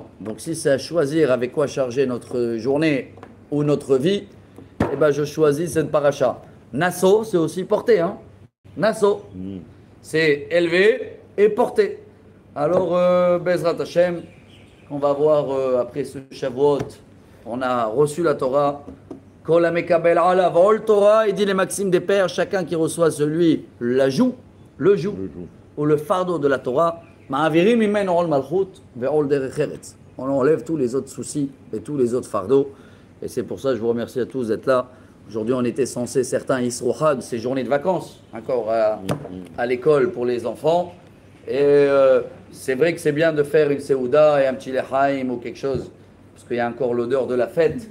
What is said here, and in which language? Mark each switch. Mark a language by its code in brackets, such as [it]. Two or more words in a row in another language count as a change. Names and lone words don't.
[fr] Donc si c'est à choisir avec quoi charger notre journée ou notre vie, eh ben je choisis cette paracha. Nasso, c'est aussi porter. Hein. Nasso, c'est élever et porter. Alors, [he] בעזרת השם, [fr] on va voir après ce Shavuot, on a reçu la Torah. [he] כל המקבל עליו עול תורה, [fr] il dit les maximes des pères, chacun qui reçoit celui, le joug, ou le fardeau de la Torah, [he] מעבירים ממנו עול מלכות ועול דרך ארץ. [fr] On enlève tous les autres soucis et tous les autres fardeaux. Et c'est pour ça que je vous remercie à tous d'être là. Aujourd'hui, on était censé, certains Isrochad, ces journées de vacances, encore à l'école pour les enfants. Et c'est vrai que c'est bien de faire une Seouda et un petit Lechaim ou quelque chose, parce qu'il y a encore l'odeur de la fête.